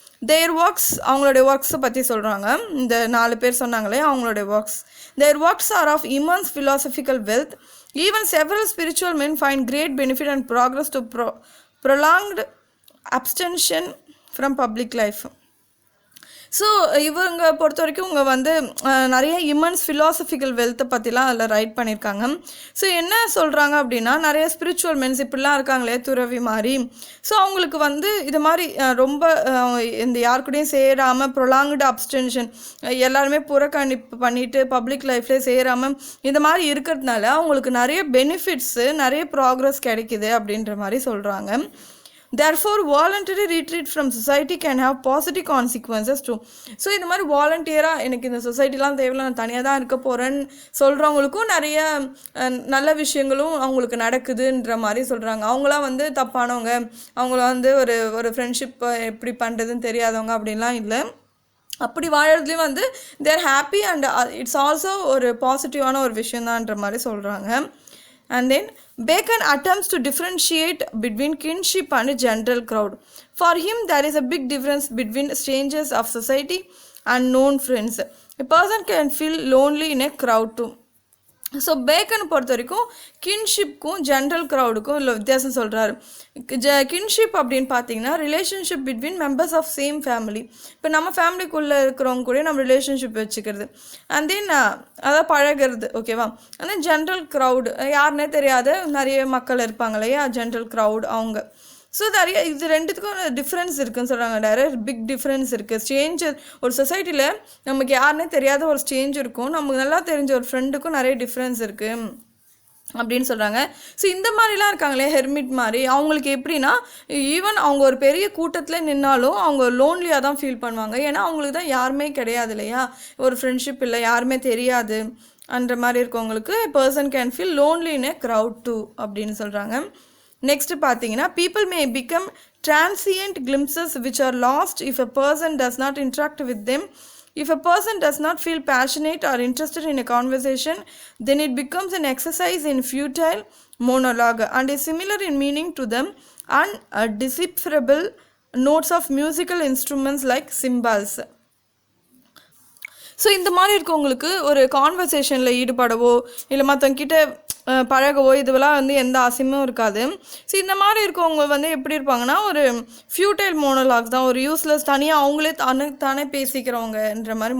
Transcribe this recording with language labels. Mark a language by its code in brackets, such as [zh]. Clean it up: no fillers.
[en] their works, [ta] அவங்களுடைய ஒர்க்ஸை பற்றி சொல்கிறாங்க. இந்த 4 பேர் சொன்னாங்களே அவங்களுடைய works. [en] Their works are of immense philosophical wealth. Even several spiritual men find great benefit and progress to prolonged abstention from public life. [ta] So இவங்க பொறுத்த வரைக்கும் இவங்க வந்து நிறைய [en] immense philosophical வெல்த்தை [ta] பற்றிலாம் அதில் ரைட் பண்ணியிருக்காங்க. ஸோ என்ன சொல்கிறாங்க அப்படின்னா, நிறைய ஸ்பிரிச்சுவல் மென்ஸ் இப்படிலாம் இருக்காங்களே துறவி மாதிரி. ஸோ அவங்களுக்கு வந்து இது மாதிரி ரொம்ப இந்த யாருக்கூடையும் சேராமல் [en] prolonged abstention, [ta] எல்லாருமே புறக்கணிப்பு பண்ணிவிட்டு பப்ளிக் லைஃப்லேயே சேராமல் இந்த மாதிரி இருக்கிறதுனால அவங்களுக்கு நிறைய பெனிஃபிட்ஸு, நிறைய ப்ராக்ரஸ் கிடைக்குது அப்படின்ற மாதிரி சொல்கிறாங்க. [en] Therefore, voluntary retreat from society can have positive consequences too. [ta] So இந்த மாதிரி வாலண்டியராக எனக்கு இந்த சொசைட்டிலாம் தேவையில்லை, நான் தனியாக தான் இருக்க போகிறேன்னு சொல்கிறவங்களுக்கும் நிறைய நல்ல விஷயங்களும் அவங்களுக்கு நடக்குதுன்ற மாதிரி சொல்கிறாங்க. அவங்களாம் வந்து தப்பானவங்க, அவங்கள வந்து ஒரு ஃப்ரெண்ட்ஷிப் எப்படி பண்ணுறதுன்னு தெரியாதவங்க அப்படின்லாம் இல்லை. அப்படி வாழறதுலேயும் வந்து [en] their happy and it's also [ta] ஒரு பாசிட்டிவான ஒரு விஷயந்தான்ற மாதிரி சொல்கிறாங்க. [en] And then Bacon attempts to differentiate between kinship and general crowd. For him, there is a big difference between strangers of society and known friends. A person can feel lonely in a crowd too. [ta] So bacon பொறுத்த வரைக்கும் கின்ஷிப்க்கும் general க்ரௌடுக்கும் இல்லை வித்தியாசம் சொல்கிறாரு. Kinship அப்படின்னு பார்த்தீங்கன்னா [en] Relationship between members of same family. [ta] இப்போ நம்ம ஃபேமிலிக்குள்ளே இருக்கிறவங்க கூட நம்ம ரிலேஷன்ஷிப் வச்சுக்கிறது, அண்ட் தென் அதாவது பழகிறது, ஓகேவா. அண்ட் தென் ஜென்ரல் க்ரௌடு, யாருன்னே தெரியாத நிறைய மக்கள் இருப்பாங்க இல்லையா, ஜென்ரல் க்ரௌட் அவங்க. ஸோ நிறைய இது ரெண்டுத்துக்கும் டிஃப்ரென்ஸ் இருக்குதுன்னு சொல்கிறாங்க. நிறைய பிக் டிஃப்ரென்ஸ் இருக்குது. ஸ்ட்ரேஞ்சர், ஒரு சொசைட்டியில் நமக்கு யாருன்னே தெரியாத ஒரு ஸ்ட்ரேஞ்ச் இருக்கும், நமக்கு நல்லா தெரிஞ்ச ஒரு ஃப்ரெண்டுக்கும் நிறைய டிஃப்ரென்ஸ் இருக்குது அப்படின்னு சொல்கிறாங்க. ஸோ இந்த மாதிரிலாம் இருக்காங்களே ஹெர்மிட் மாதிரி, அவங்களுக்கு எப்படின்னா ஈவன் அவங்க ஒரு பெரிய கூட்டத்தில் நின்னாலும் அவங்க லோன்லியாக தான் ஃபீல் பண்ணுவாங்க. ஏன்னா அவங்களுக்கு தான் யாருமே கிடையாது இல்லையா, ஒரு ஃப்ரெண்ட்ஷிப் இல்லை, யாருமே தெரியாது அந்த மாதிரி இருக்கவங்களுக்கு [en] person can feel lonely in a crowd too [ta] அப்படின்னு சொல்கிறாங்க. [en] Next பார்த்தீங்கன்னா, people may become transient glimpses which are lost if a person does not interact with them. If a person does not feel passionate or interested in a conversation, then it becomes an exercise in futile monologue and is similar in meaning to them undecipherable notes of musical instruments like cymbals. [ta] So இந்த மாதிரி இருக்கவங்களுக்கு ஒரு கான்வர்சேஷனில் ஈடுபடவோ இல்லை மற்றவங்கிட்ட பழகவோ இதுவெல்லாம் வந்து எந்த ஆசையும் இருக்காது. ஸோ இந்த மாதிரி இருக்கவங்க வந்து எப்படி இருப்பாங்கன்னா, ஒரு [en] futile monologues [ta] தான், ஒரு யூஸ்லெஸ், தனியாக அவங்களே தானே பேசிக்கிறவங்கன்ற மாதிரி.